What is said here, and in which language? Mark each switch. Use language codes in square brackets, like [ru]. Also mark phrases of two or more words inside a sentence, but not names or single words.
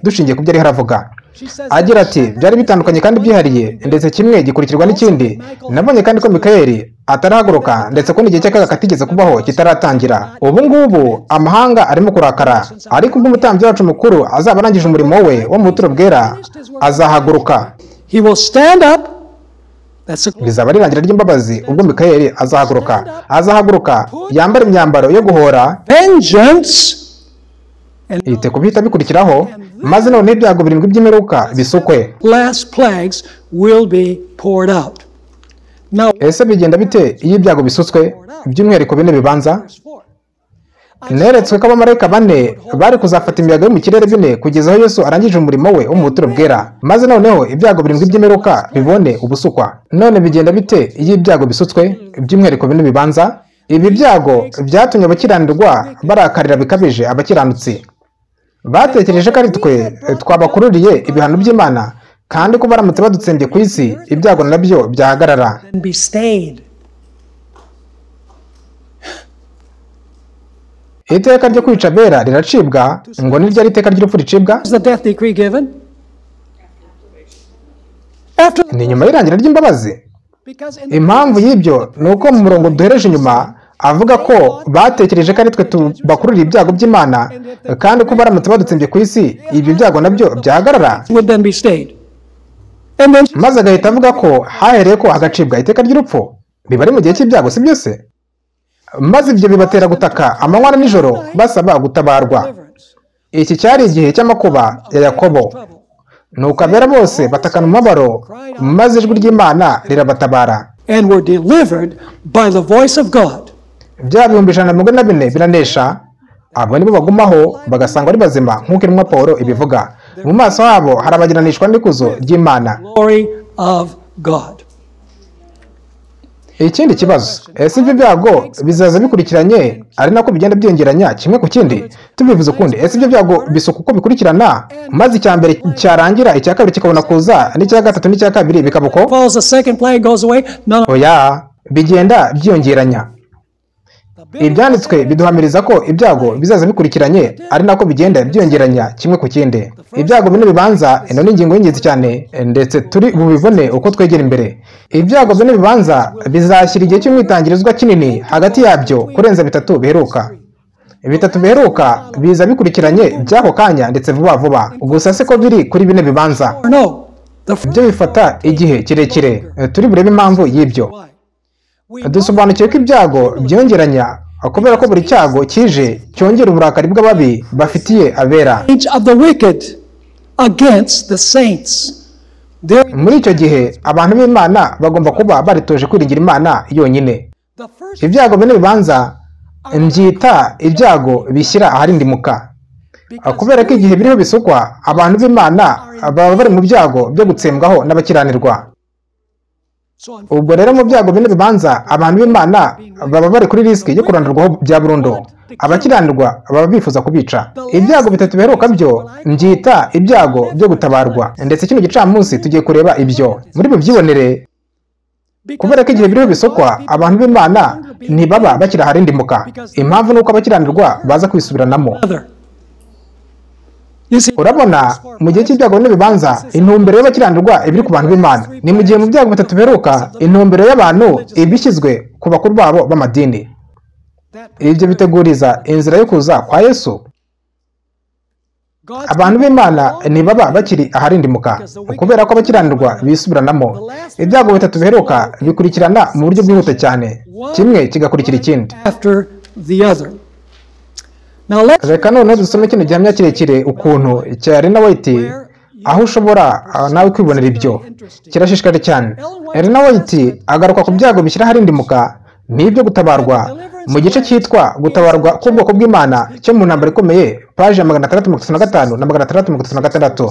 [rw] Dushingiye ku byo ari haravuga agira ati byari bitandukanye kandi byihariye, ndetse kimwe gikurikirwa n'ikindi. Nabonye kandi ko Mikayeli atarahaguruka, ndetse ko n'igihe cy'akaga katigeze kubaho kitaratangira. Ubu ngubu amahanga arimo kurakara, ariko ubwo umutambyi wacu mukuru azaba arangije umurimo we wo mu buturo bwera, azahaguruka. [en] He will stand up. [rw] Bizaba ari irangira ry'imbabazi ubwo Mikayeli azahaguruka yambara imyambaro yo guhora [en] Vengeance. [rw] yite kubihita bikurikiraho, maze noneho ibyago birindwi by'imperuka bisukwe. [en] Last plagues will be poured out. Now, [rw] Ese bigenda bite iyo ibyago bisutswe, by'umwihariko bine bibanza? Neretswe ko abamarayika bane bari kuzafata imiyaga yo mu kirere bine kugeza aho Yesu arangije umurimo we wo mu buturo bwera, maze noneho ibyago birindwi by'imperuka bibone ubusukwa. None bigenda bite iyo ibyago bisutswe, by'umwihariko bine bibanza? Ibi byago byatumye abakiranirwa barakarira bikabije abakiranutsi. Batekereje ko ari twe twabakururiye ibihano by'Imana, kandi ko baramutse badutsembye ku isi ibyago nabyo byahagarara. [en] and be stayed. [rw] Iteka ryo kwica abera riracibwa, ngo ni ryari iteka ry'urupfu ricibwa? [en] Is the death decree given? After [rw] Ni nyuma y'irangira ry'imbabazi. [en] because in the [rw] Impamvu y'ibyo ni uko mu murongo duhereje inyuma avuga ko batekereje ko ari twe tubakururiye ibyago by'Imana, kandi ko baramutse badutsembye ku isi ibyo byago nabyo byahagarara. [en] would then be stayed. And then [rw] Maze agahita avuga ko hahereye ko hagacibwa iteka ry'urupfu. Biba ari mu gihe cy'ibyago, si byose? Maze ibyo bibatera gutaka amanywa na nijoro basaba gutabarwa. [en] deliverance. [rw] Iki cyari igihe cy'amakuba ya Yakobo. Nuko abera bose batakana umubabaro, maze ijwi ry'Imana rirabatabara. [en] And were delivered by the voice of God. [rw] Bya bihumbi 144 biranesha, abo nibo bagumaho bagasanga ari bazima, nk'uko intumwa Pawulo ibivuga. Mu maso habo harabagiranishwa n'ikuzo ry'Imana. [en] Glory of God. [rw] Ikindi kibazo, ese ibyo byago bizaza bikurikiranye ari nako bigenda byongeranya kimwe ku kindi? Tubivuze ukundi, ese ibyo byago bisuka uko bikurikirana, maze icya mbere cyarangira icya kabiri kikabona kuza, n'icya gatatu n'icya kabiri bikabuko? [en] Falls the second plague goes away. None of [rw] Oya, bigenda byongeranya. Ibyanditswe biduhamiriza ko ibyago bizaza bikurikiranye ari nako bigenda byongeranya kimwe ku kindi. Ibyago bine bibanza, ino ni ingingo y'ingenzi cyane, ndetse turi bubibone uko twegera imbere. Ibyago bine bibanza bizashyira igihe cy'umwitangirizwa kinini hagati yabyo kurenza bitatu biheruka. Bitatu biheruka biza bikurikiranye by'ako kanya ndetse vuba vuba. Gusa se ko biri kuri bine bibanza, [en] or no. The [rw] ibyo bifata igihe kirekire. Turi burebe impamvu y'ibyo. Dusobanukiwe ko ibyago byongeranya kubera ko buri cyago kije cyongera uburakari bw'ababi bafitiye abera. [en] age of the wicked against the saints. There, [rw] Muri icyo gihe abantu b'Imana bagomba kuba baritoje kwiringira Imana yonyine. [en] the first [rw] Ibyago bine bibanza mbyita ibyago bishyira aharindimuka, kubera ko igihe biriho bisukwa abantu b'Imana baba bari mu byago byo gutsembwaho n'abakiranirwa. so Ubwo rero mu byago bine bibanza abantu b'Imana baba bari kuri risiki yo kurandurwaho bya burundu. Abakiranirwa baba bifuza kubica. Ibyago bitatu biheruka byo mbyita ibyago byo gutabarwa, ndetse kino gicamunsi tugiye kureba ibyo muri bubyibonere. Kubera ko igihe biriho bisokwa abantu b'Imana ntibaba bakira aharindimuka. Impamvu ni uko abakiranirwa baza kwisubiranamo. [en] other. You see, [rw] Urabona, mu gihe cy'ibyago bine bibanza intumbero y'abakiranirwa ibiri ku bantu b'Imana, ni mu gihe mu byago bitatu biheruka intumbero y'abantu ibishyizwe ku bakuru babo b'amadini. Ibyo biteguriza inzira yo kuza kwa Yesu. God's Abantu b'Imana ntibaba bakiri aharindimuka kubera ko abakiranirwa bisubiranamo. Ibyago bitatu biheruka bikurikirana mu buryo bwihuta cyane, kimwe kigakurikira ikindi. [en] after the other. Now let's [rw] Reka noneho dusome kino gihamya kirekire ukuntu cya Elina White, aho ushobora nawe kwibonera ibyo. Kirashishikaje cyane. Elina White agaruka ku byago bishyira aharindimuka n'ibyo gutabarwa mu gice cyitwa gutabarwa k'ubwoko bw'Imana cyo mu Ntambara Ikomeye, paji ya 635 na 636.